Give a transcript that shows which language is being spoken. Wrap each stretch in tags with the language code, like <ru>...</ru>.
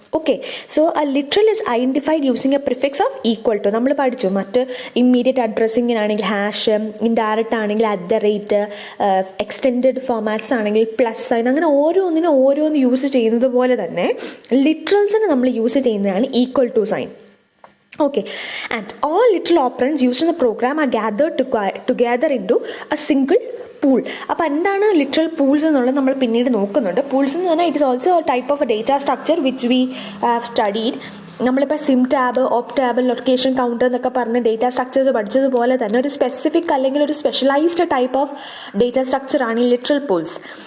<en>Okay, so a literal is identified using a prefix of equal to.</en> <ml>നമ്മൾ പഠിച്ചു, മറ്റ് immediate അഡ്രസ്സിങ്ങിനാണെങ്കിൽ hash, indirect ആണെങ്കിൽ @, extended formats ആണെങ്കിൽ plus sine, അങ്ങനെ ഓരോന്ന് യൂസ് ചെയ്യുന്നത് പോലെ തന്നെ ലിറ്ററൽസിന് നമ്മൾ യൂസ് ചെയ്യുന്നതാണ് equal to sign.</ml> <en>Okay, and all literal operands used in the program are gathered together into a single pool.</en> <ml>അപ്പോൾ എന്താണ് ലിറ്ററൽ പൂൾസ് എന്നുള്ളത് നമ്മൾ പിന്നീട് നോക്കുന്നുണ്ട്. പൂൾസ് എന്ന് പറഞ്ഞാൽ</ml> <en>It is also type of a data structure which we have studied.</en> <ml>നമ്മളിപ്പോൾ SIM tab, ഓപ്പ് tab, location counter എന്നൊക്കെ പറഞ്ഞ് ഡേറ്റ സ്ട്രക്ചേഴ്സ് പഠിച്ചതുപോലെ തന്നെ ഒരു സ്പെസിഫിക് അല്ലെങ്കിൽ ഒരു സ്പെഷ്യലൈസ്ഡ് ടൈപ്പ് ഓഫ് ഡേറ്റ സ്ട്രക്ചറാണ് ഈ ലിറ്ററൽ പൂൾസ്.</ml>